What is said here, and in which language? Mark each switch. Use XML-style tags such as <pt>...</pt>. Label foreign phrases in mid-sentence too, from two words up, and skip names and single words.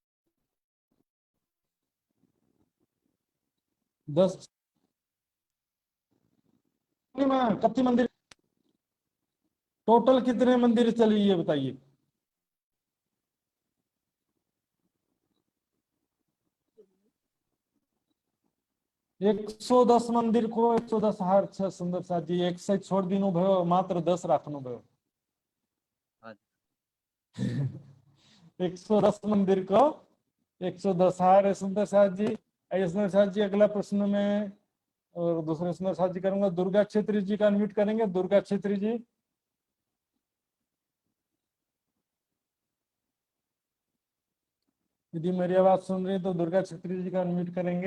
<hi>10 कितने मंदिर टोटल कितने मंदिर चले ये बताइए?</hi> <ne>एक 110 मंदिर को 110 हार छ सुंदर साथ जी, एक से छोड़ दिनु भयो, मात्र 10 राख्नु भयो।</ne> <hi>110 मंदिर को 110 हार है सुंदर साथ जी। सुंदर साथ जी अगला प्रश्न में और दूसरे सुंदर साथ जी करूंगा। दुर्गा क्षेत्री जी का अनम्यूट करेंगे। दुर्गा क्षेत्री जी, यदि मेरी आवाज सुन रही है तो दुर्गा क्षेत्री जी का अनम्यूट करेंगे।</hi>